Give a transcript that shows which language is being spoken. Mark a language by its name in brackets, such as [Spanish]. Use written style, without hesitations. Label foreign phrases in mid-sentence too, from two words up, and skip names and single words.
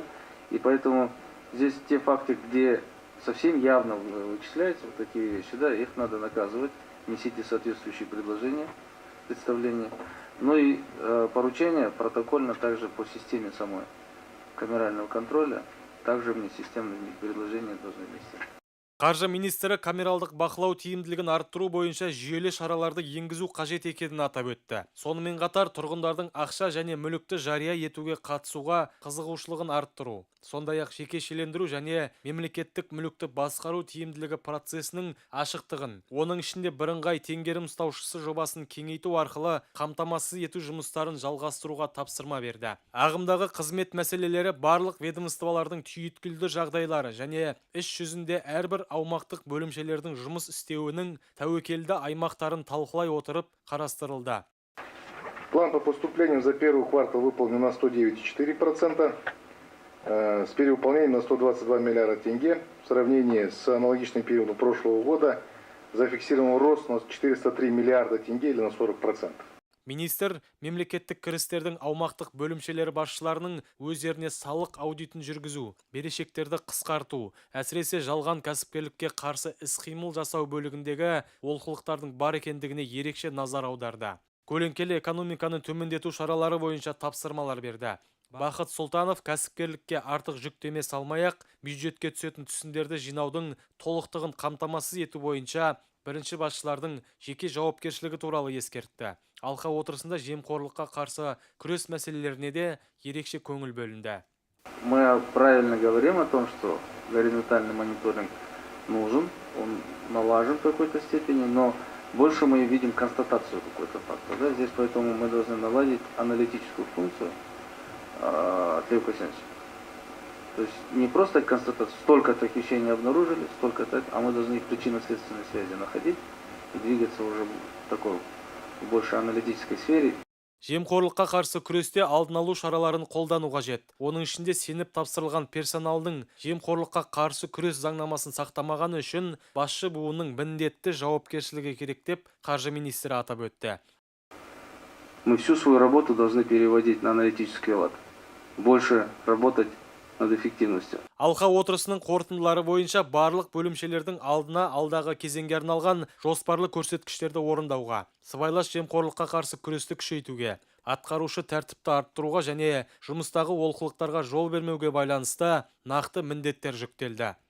[Russian] И поэтому здесь те факты, где совсем явно вычисляются вот такие вещи, да, их надо наказывать. Несите соответствующие предложения, представления. Ну и поручения протокольно также по системе самой камерального контроля, также мне системные предложения должны вести. [Kazakh] Қаржы министрі камералдық бақылау тиімділігін арттыру бойынша жүйелі шараларды енгізу қажет екенін атап өтті. Сонымен қатар тұрғындардың ақша және мүлікті жария етуге қатысуға қызығушылығын арттыру, сондай-ақ жекешелендіру және мемлекеттік мүлікті басқару тиімділігі процесінің ашықтығын, оның ішінде бірыңғай теңгерім ұстаушысы жобасын кеңейту арқылы қамтамасыз ету жұмыстарын жалғастыруға тапсырма берді. Ағымдағы қызмет мәселелері барлық ведомстволардың түйіткілді жағдайлары және іс жүзінде әрбір аумақтық бөлімшелердің жұмыс істеуінің тәуекелді аймақтарын талқылай отырып қарастырылды. [Russian] План по поступлению за первый квартал выполнен на 109,4%, с перевыполнением на 122 миллиарда тенге. В сравнении с аналогичным периодом прошлого года зафиксирован рост на 403 миллиарда тенге или на 40%. [Kazakh] Министр мемлекеттік кірістердің аумақтық бөлімшелері басшыларының өздеріне салық аудитін жүргізу, берешектерді қысқарту, әсіресе жалған кәсіпкерлікке қарсы іс-қимыл жасау бөлігіндегі олқылықтардың бар екендігіне ерекше назар аударды. Көлеңкелі экономиканы төмендету шаралары бойынша тапсырмалар берді. Бақыт Сұлтанов кәсіпкерлікке артық жүктеме салмай-ақ бюджетке түсетін түсімдерді жинаудың толықтығын қамтамасыз ету бойынша бірінші басшылардың жеке жауапкершілігі туралы ескертті. Алқа отырысында жемқорлыққа қарсы күрес мәселелеріне де ерекше көңіл бөлінді. [Russian] Мы правильно говорим о том, что горизонтальный мониторинг нужен, он налажен в какой-то степени, но больше мы видим констатацию какой-то факта. Да? Здесь поэтому мы должны наладить аналитическую функцию, Лев Косянович. То есть не просто констатация, столько-то хищений обнаружили, столько-то, а мы должны их причинно-следственной связи находить и двигаться уже в такой больше аналитической сфере. [Kazakh] Жемқорлыққа қарсы күресте алдын алу шараларын қолдану қажет. Оның ішінде сеніп тапсырылған персоналдың жемқорлыққа қарсы күрес заңнамасын сақтамағаны үшін басшы буынның міндетті жауапкершілігі керек деп қаржы министрі атап өтті. [Russian] Мы всю свою работу должны переводить на аналитический лад. Больше работать над эффективностью. [Kazakh] Алқа отырысының қорытындылары бойынша барлық бөлімшелердің алдына алдағы кезеңге арналған жоспарлы көрсеткіштерді орындауға, сыбайлас жемқорлыққа қарсы күресті күшейтуге, атқарушы тәртіпті арттыруға және жұмыстағы олқылықтарға жол бермеуге байланысты нақты міндеттер жүктелді.